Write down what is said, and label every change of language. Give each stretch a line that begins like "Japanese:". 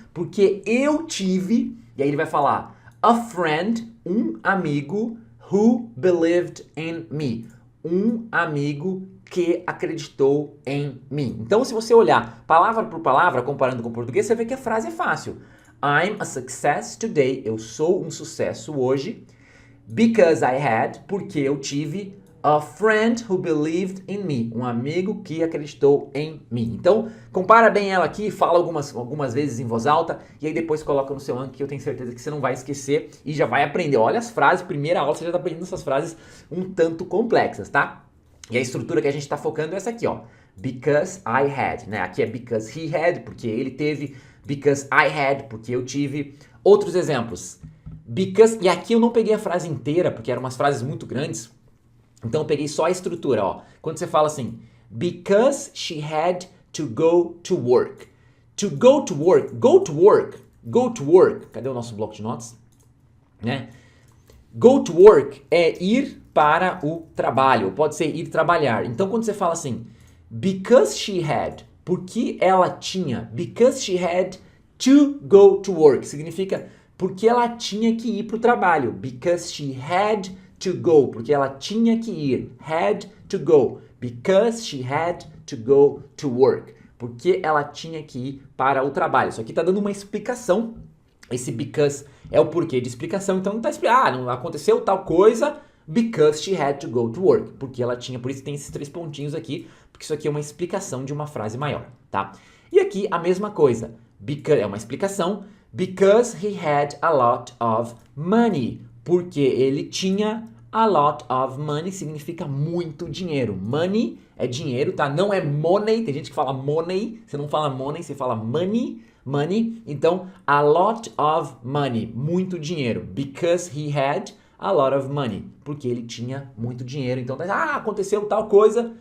Portuguese: Porque eu tive, e aí ele vai falar a friend, um amigo,
English: who believed in me.
Portuguese: Um amigo que acreditou em mim. Então, se você olhar palavra por palavra, comparando com o português, você vê que a frase é fácil.
English: I'm a success today.
Portuguese: Eu sou um sucesso hoje.
English: Because I had,
Portuguese: porque eu tive
English: a friend who believed in me.
Portuguese: Um amigo que acreditou em mim. Então, compara bem ela aqui, fala algumas vezes em voz alta e aí depois coloca no seu Anki que eu tenho certeza que você não vai esquecer e já vai aprender. Olha as frases, primeira aula você já está aprendendo essas frases um tanto complexas, tá? E a estrutura que a gente está focando é essa aqui, ó.
English: Because I had,
Portuguese: né? Aqui é
English: because he had,
Portuguese: porque ele teve.
English: Because I had,
Portuguese: porque eu tive. Outros exemplos. Because, e aqui eu não peguei a frase inteira, porque eram umas frases muito grandes. Então eu peguei só a estrutura, ó. Quando você fala assim,
English: because she had to go to work. To go to work, go to work, go to work.
Portuguese: Cadê o nosso bloco de notas? Né? Go to work é ir para o trabalho, pode ser ir trabalhar. Então quando você fala assim,
English: because she had, porque ela tinha, because she had to go to work,
Portuguese: significa porque ela tinha que ir para o trabalho.
English: Because she had to go.
Portuguese: Porque ela tinha que ir.
English: Had to go. Because she had to go to work.
Portuguese: Porque ela tinha que ir para o trabalho. Isso aqui está dando uma explicação. Esse because é o porquê de explicação. Então não está explicando. Não aconteceu tal coisa
English: because she had to go to work.
Portuguese: Porque ela tinha. Por isso tem esses 3 pontinhos aqui. Porque isso aqui é uma explicação de uma frase maior, tá? E aqui a mesma coisa. Because é uma explicação.
English: Because he had a lot of money.
Portuguese: Porque ele tinha
English: a lot of money.
Portuguese: Significa muito dinheiro. Money é dinheiro, tá? Não é money. Tem gente que fala money. Você não fala money, você fala money. Money. Então,
English: a lot of money.
Portuguese: Muito dinheiro.
English: Because he had a lot of money.
Portuguese: Porque ele tinha muito dinheiro. Então, aconteceu tal coisa.